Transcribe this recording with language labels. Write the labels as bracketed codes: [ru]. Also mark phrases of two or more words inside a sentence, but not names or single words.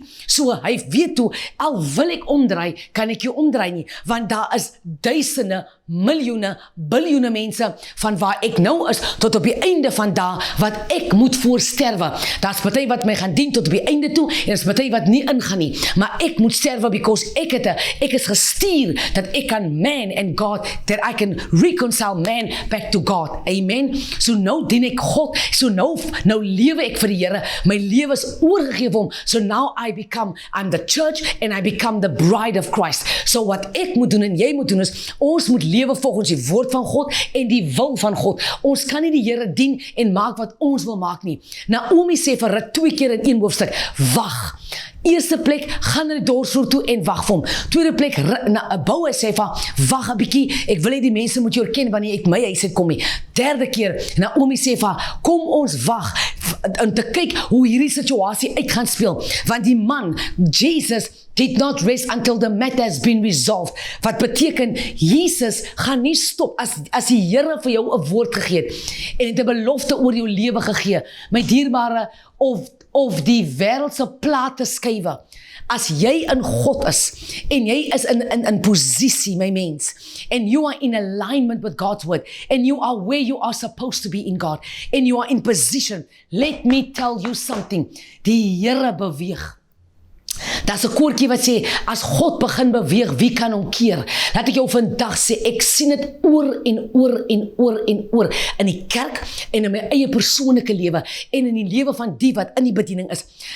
[af] So, hy weet toe, al wil ek omdraai, kan ek jou omdraai nie, want daar is duisende, miljoene, biljoene mense, van waar ek nou is, tot op die einde van daar, wat ek moet voorsterwe. Daar is party wat my gaan dien tot op die einde toe, en is party wat nie ingaan nie, maar ek moet sterwe, because ek is gestuur, dat ek kan [en] man and God, that I can reconcile man back to God. [af] Amen. So nou dien ek God, so nou lewe ek vir die Here, my lewe is oorgegee vir hom, [en] so now I'm the church, and I become the bride of Christ. [af] So wat ek moet doen, en jy moet doen, is, ons moet lewe volgens die woord van God, en die wil van God. Ons kan nie die Here dien, en maak wat ons wil maak nie. Naomi sê vir Rut 2 keer in 1 hoofstuk, wag. Eerste plek, gaan na die dorsvloer toe en wag vir hom. Tweede plek, Boaz sê van, wag 'n bietjie, ek wil hê die mense moet jou herken wanneer ek my huis kom nie. Derde keer, Naomi sê van, kom ons wag, om te kyk hoe hierdie situasie uit gaan speel. Want die man, Jesus, [en] did not rest until the matter has been resolved. [af] Wat beteken, Jesus gaan nie stop, as die Here vir jou 'n woord gegee het, en het 'n belofte oor jou lewe gegee, my dierbare, of die wêreldse plate skuwe, as jy in God is, en jy is in posisie, my mens, [en] and you are in alignment with God's word, and you are where you are supposed to be in God, and you are in position, let me tell you something, [af] die Here beweeg. Daar's 'n koortjie wat sê, as God begin beweeg, wie kan hom keer? Laat ek jou vandag sê, ek sien dit oor en oor en oor en oor, in die kerk, en in my eie persoonlike lewe, en in die lewe van die wat in die bediening is.